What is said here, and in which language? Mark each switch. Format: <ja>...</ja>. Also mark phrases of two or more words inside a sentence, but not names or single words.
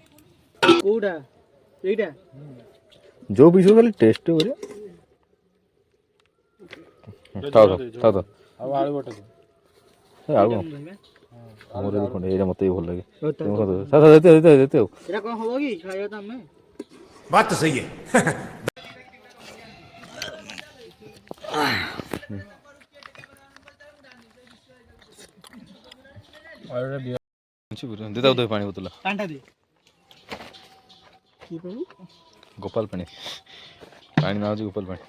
<or>କୋଉଟା ଏଇଟା ଯୋଉ ପିସ୍ ଖାଲି ଟେଷ୍ଟ କରିବା ଆଉ ଆଳୁ ଗୋଟେ ଦେ ଆଳୁ ଆମର ଦେଖ ଏଇଟା ମତେ ବି ଭଲ ଲାଗେ ଯେତେ ଆଉ ଏଇଟା କଣ ହବ କି ଖାଇବା ତ ଆମେ</or> <hi>बात तो सही है</hi> <or>ଦେତା ପାଣି ବୋତଲ ପାଣିଟା ଦେ କି ପାଣି ଗୋପାଳ ପାଣି ପାଣି ନା ହଉଛି ଗୋପାଳ ପାଣି</or>